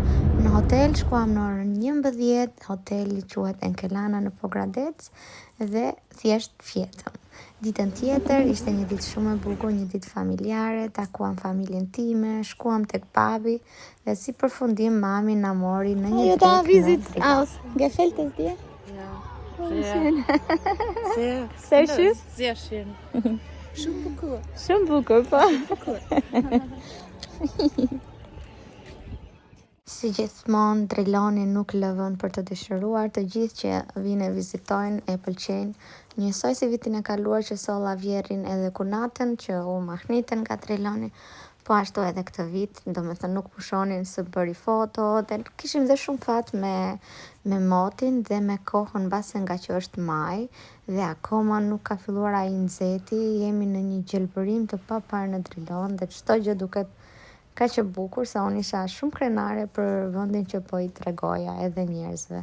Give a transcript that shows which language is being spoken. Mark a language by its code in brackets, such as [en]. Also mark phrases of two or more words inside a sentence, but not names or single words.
[sq] Në hotel shkuam në orën 11, hoteli quhet Enkelana në Pogradec dhe thjesht fjetëm. Ditën tjetër ishte një ditë shumë e bukur, një ditë familjare, takuam familjen time, shkuam tek babi dhe si përfundim mami na mori në një trip në Trigas. [de] Gefällt es dir? Ja. Sehr schön. Sehr schön. [sq] Shumë bukur. Shumë bukur, po. Si gjithmonë, Driloni nuk lëvën për të dëshiruar, të gjithë që vinë e vizitojnë e pëlqejnë. Njësoj si vitin e kaluar që solla vjerin edhe kunatën që u mahnitën nga Driloni, po ashtu edhe këtë vit, do me thënë nuk pushonin së bëri foto, dhe kishim dhe shumë fat me motin dhe me kohën base nga që është maj, dhe akoma nuk ka filluar ai nxehti, jemi në një gjelbërim të paparë në Drilon dhe çdo gjë duket ka që bukur, sa unë isha shumë krenare për vendin që po i tregoja edhe njerëzve.